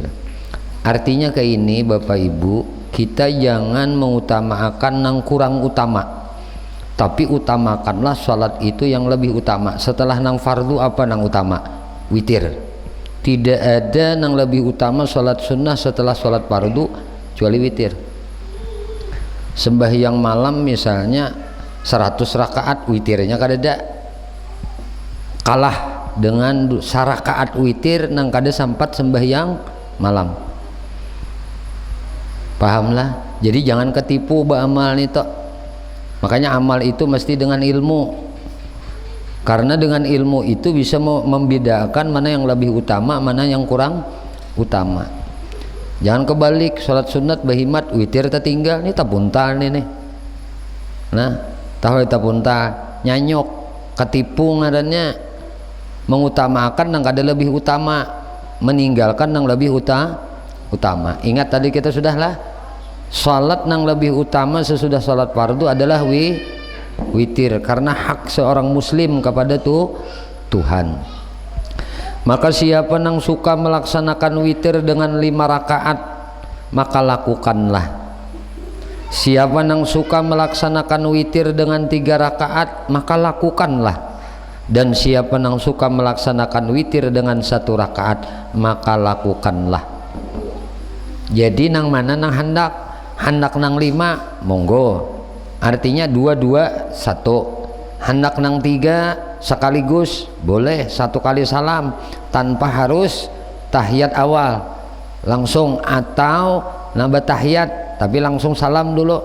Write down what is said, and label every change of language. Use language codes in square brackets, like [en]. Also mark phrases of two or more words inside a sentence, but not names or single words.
[id] Artinya ke ini Bapak Ibu, kita jangan mengutamakan yang kurang utama, tapi utamakanlah sholat itu yang lebih utama. [bjn] Setelah nang fardu apa nang utama? [id] Witir. Tidak ada nang lebih utama sholat sunnah setelah sholat fardu kecuali witir. [bjn] Sembahyang malam misalnya 100 rakaat, witirnya kadada kalah dengan 1 rakaat witir nang kada sampat sembahyang malam. Pahamlah. Jadi jangan ketipu beramal nih tok. [id] Makanya amal itu mesti dengan ilmu, karena dengan ilmu itu bisa membedakan mana yang lebih utama, mana yang kurang utama. Jangan kebalik, [bjn] sholat sunat bahimat witir tertinggal nih tapuntal nih. Tahu tapuntal nyanyok, ketipu ngarannya, mengutamakan yang kada lebih utama, meninggalkan yang lebih utama. [id] Ingat tadi kita sudahlah, salat yang lebih utama sesudah salat fardu adalah witir, karena hak seorang muslim kepada Tuhan. Maka siapa yang suka melaksanakan witir dengan 5 rakaat, maka lakukanlah. Siapa yang suka melaksanakan witir dengan 3 rakaat, maka lakukanlah. Dan siapa yang suka melaksanakan witir dengan 1 rakaat, maka lakukanlah. [bjn] Jadi nang mana nang hendak nang 5 monggo, artinya 2 2 1. [id] Hendak nang 3 sekaligus boleh, 1 kali salam tanpa harus tahiyat awal langsung, atau nambah tahiyat tapi langsung salam dulu.